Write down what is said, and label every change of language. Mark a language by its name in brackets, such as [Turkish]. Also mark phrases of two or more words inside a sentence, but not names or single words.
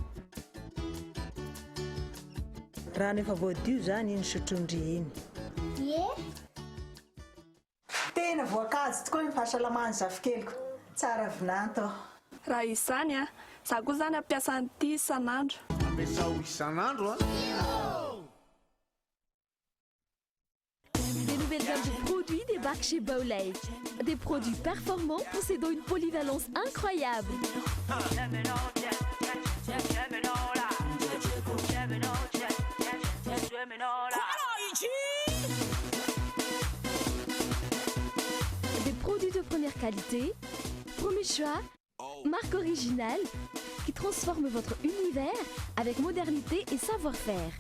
[Malagasy] Rano efa voadio zany iny sotrondry iny. Ie. Tena voankazo tokoa ny fahasalamany zafikeliko. tsara vinanto raha izany a za koa zany ampiasa an'ity isan'andro ampiasao isan'andro [French] Des nouvelles gammes de produits débarquent chez Bowlay. Des produits performants possédant une polyvalence incroyable. Des produits de première qualité, premier choix, marque originale, qui transforme votre univers avec modernité et savoir-faire.